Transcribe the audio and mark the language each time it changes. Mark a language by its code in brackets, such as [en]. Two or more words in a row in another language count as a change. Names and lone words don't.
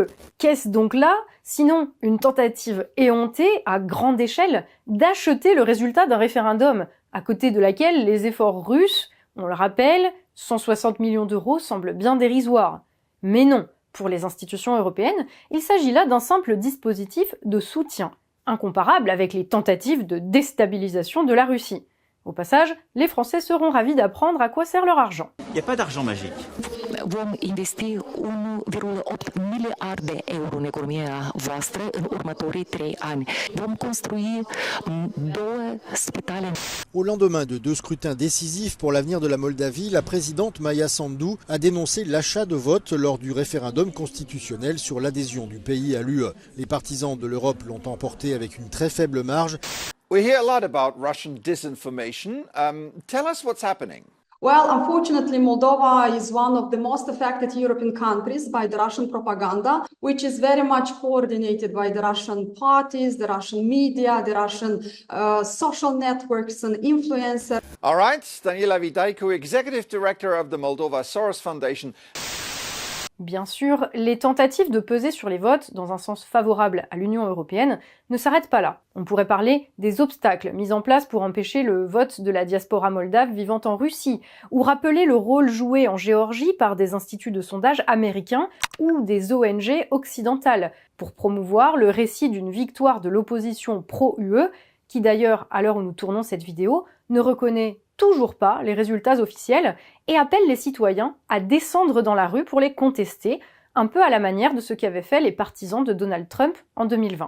[fr] Qu'est-ce donc là, sinon une tentative éhontée, à grande échelle, d'acheter le résultat d'un référendum, à côté de laquelle les efforts russes, on le rappelle, 160 millions d'euros semblent bien dérisoires. Mais non, pour les institutions européennes, il s'agit là d'un simple dispositif de soutien, incomparable avec les tentatives de déstabilisation de la Russie. Au passage, les Français seront ravis d'apprendre à quoi sert leur argent. Il n'y a pas d'argent magique. [ro] Vom investi 1,8 miliarde euro în economia voastră în următorii 3 ani. Vom construi 2 spitale. [fr] Au lendemain de 2 scrutins décisifs pour l'avenir de la Moldavie, la présidente Maia Sandu a dénoncé l'achat de votes lors du référendum constitutionnel sur l'adhésion du pays à l'UE. Les partisans de l'Europe l'ont emporté avec une très faible marge. [en] We hear a lot about Russian disinformation. Tell us what's happening. Well, unfortunately, Moldova is one of the most affected European countries by the Russian propaganda, which is very much coordinated by the Russian parties, the Russian media, the Russian social networks and influencers. All right, Daniela Vidaicu, Executive Director of the Moldova Soros Foundation. [fr] Bien sûr, les tentatives de peser sur les votes dans un sens favorable à l'Union européenne ne s'arrêtent pas là. On pourrait parler des obstacles mis en place pour empêcher le vote de la diaspora moldave vivant en Russie, ou rappeler le rôle joué en Géorgie par des instituts de sondage américains ou des ONG occidentales, pour promouvoir le récit d'une victoire de l'opposition pro-UE, qui d'ailleurs, à l'heure où nous tournons cette vidéo, ne reconnaît toujours pas les résultats officiels et appelle les citoyens à descendre dans la rue pour les contester, un peu à la manière de ce qu'avaient fait les partisans de Donald Trump en 2020.